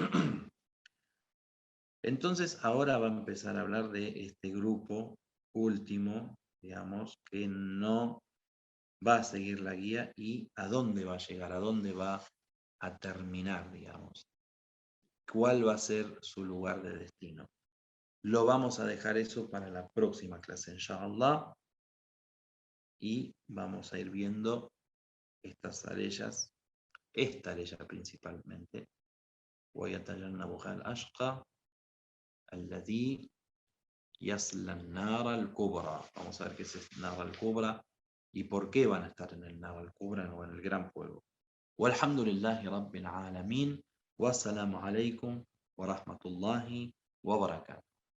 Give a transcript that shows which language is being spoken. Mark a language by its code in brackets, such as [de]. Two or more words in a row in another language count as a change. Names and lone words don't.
[es] Entonces ahora va a empezar a hablar de este grupo último, digamos, que no va a seguir la guía y a dónde va a llegar, a dónde va a terminar, digamos. ¿Cuál va a ser su lugar de destino? Lo vamos a dejar eso para la próxima clase, inshallah, y vamos a ir viendo estas arellas, esta arella principalmente. [ar] ويتجنبها الأشقى الذي يصلى النار الكبرى. [es] Vamos a ver qué es el [ar] نار الكبرى [es] y por qué van a estar en el [ar] نار الكبرى [es] o en el gran fuego. [ar] والحمد لله رب العالمين والسلام عليكم ورحمة الله وبركاته.